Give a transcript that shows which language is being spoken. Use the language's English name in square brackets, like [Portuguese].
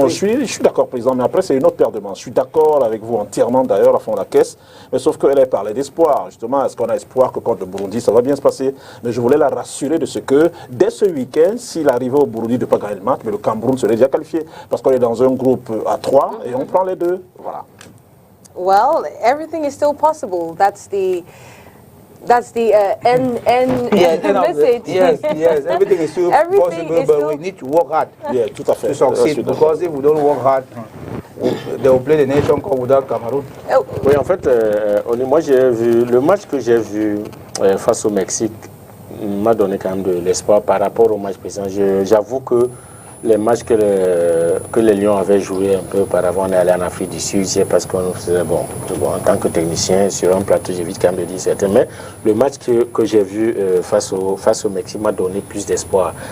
[French] Non, je suis d'accord, président, mais après, c'est une autre paire de manches. Je suis d'accord avec vous entièrement, d'ailleurs, à fond la caisse, mais sauf qu'elle a parlé d'espoir. Justement, est-ce qu'on a espoir que contre le Burundi, ça va bien se passer? Mais je voulais la rassurer de ce que, dès ce week-end, s'il arrivait au Burundi de ne pas gagner le match, mais le Cameroun serait déjà qualifié, parce qu'on est dans un groupe à 3 et on prend les 2. Voilà. [English] Well, everything is still possible. That's the end message. Yes, everything is still possible, but we need to work hard [French] tout à fait. [English] to succeed. Because if we don't work hard, they will play the Nation Cup without Cameroon. [French] Oui, en fait, moi j'ai vu le match que j'ai vu face au Mexique m'a donné quand même de l'espoir par rapport au match précédent. J'avoue que les matchs que les Lions avaient joués un peu auparavant, on est allé en Afrique du Sud, c'est parce qu'on faisait, bon, en tant que technicien, sur un plateau, j'évite quand même de dire certains, mais le match que j'ai vu face au Mexique m'a donné plus d'espoir.